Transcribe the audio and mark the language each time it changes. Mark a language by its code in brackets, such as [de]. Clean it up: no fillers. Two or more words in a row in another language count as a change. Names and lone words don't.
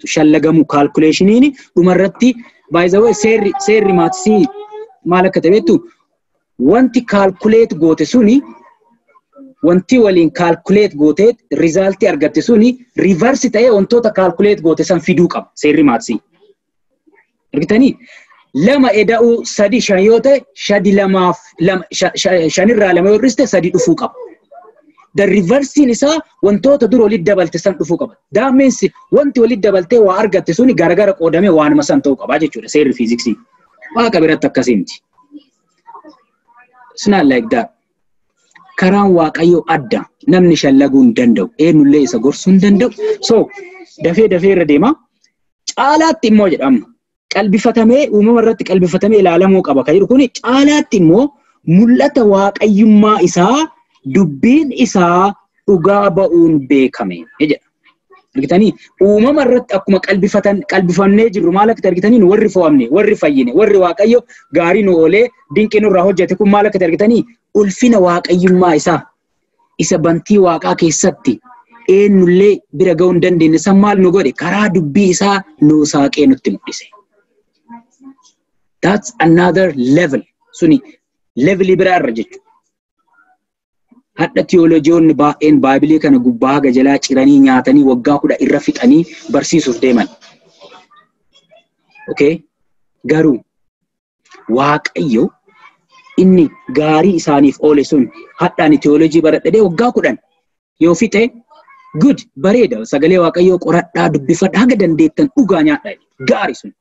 [om] Shallagamu kaalkuleeshiniin dhumarratti baay'ee seerri maatisii maal akka ta'etu wanti kaalkuleet goote suni wanti waliin kaalkuleet goote rizaaltii argatte suni riivarsi ta'ee wantoota kaalkuleet goote san fiduu qaba seerri maatisii. Argitanii? 2 eda'uu 3 5 yoo ta'e 5 irraa 2 yoo riste 3 dhufuu qaba. The reversiin isaa wantoota dura walitti dabalte san dhufuu qaba. [en] That means [om] wanti walitti dabaltee waa argatte suni garagara qoodamee waanuma san ta'uu qaba jechuudha seerri fiiziksii. Waaqa biratti akkasii miti. [en] It's not like that. [om] Karaan waaqayyoo adda namni shallaguu hin danda'u. Eenyullee isa gorsuu hin danda'u. So dafee irra deema. Caalaatti immoo jedhama. Qalbifatamee uumama irratti qalbifatamee ilaalamuu qaba. Kan jedhu kuni caalaatti immoo mul'ata waaqayyummaa isaa dubbiin isaa dhugaa ba'uun beekame jedha. Argitanii uumama irratti akkuma qalbifannee jirru maal akka argitanii warri fo'amne, warri fayyine, warri waaqayyo gaarii nu oolee dinqii nurraa hojjete kun maal akka argitanii ulfina waaqayyummaa isaa isa bantii waaqaa keessatti eenyullee bira ga'uu hin dandeenye san maal nu godhe karaa dubbii isaa nu saaqee nutti mul'ise. [en] That's another level. [om] Suni levelii biraa irra jechuudha. Hadda teolojiyoonni baay'een Baayibilii kana gubbaa haga jalaa ciranii nyaatanii waggaa 10 irra fixanii barsiisuuf deeman. Okay? Garuu waaqayyo inni gaarii isaaniif oole sun haddaan teolojii baradhee waggaa 10 yoo fixe good bareeda sagalee waaqayyoo qoradhaa dubbifadhaa haga dandeettan dhugaa nyaadhaa gaarii sun.